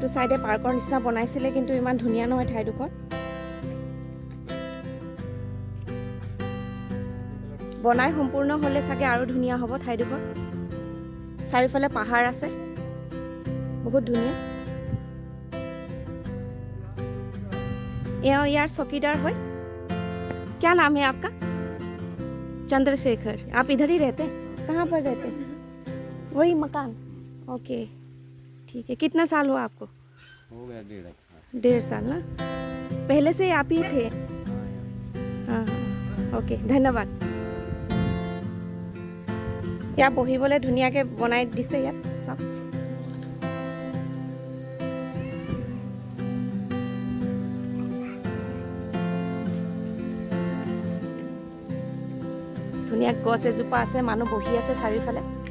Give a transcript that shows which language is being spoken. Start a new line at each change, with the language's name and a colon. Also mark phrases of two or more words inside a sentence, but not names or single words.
Assamese: চাইডে পাৰ্কৰ নিচিনা বনাইছিলে, কিন্তু ইমান ধুনীয়া নহয় ঠাইডোখৰ। বনাই সম্পূৰ্ণ হ'লে চাগে আৰু ধুনীয়া হ'ব ঠাইডোখৰ। চাৰিওফালে পাহাৰ আছে, বহুত ধুনীয়া। এওঁ ইয়াৰ চকীদাৰ হয়।
Hindi: क्या नाम है आपका? चंद्रशेखर। आप इधर ही रहते हैं? कहाँ पर रहते हैं? वही मकान। ओके, ठीक है। कितना साल हुआ आपको? हो गया 1.5 साल। 1.5 साल ना? पहले से आप ही थे? हाँ, ओके, धन्यवाद।
Assamese: ইয়াত বহিবলৈ ধুনীয়াকৈ বনাই দিছে ইয়াত। চাওক, ধুনীয়া গছ এজোপা আছে, মানুহ বহি আছে চাৰিওফালে।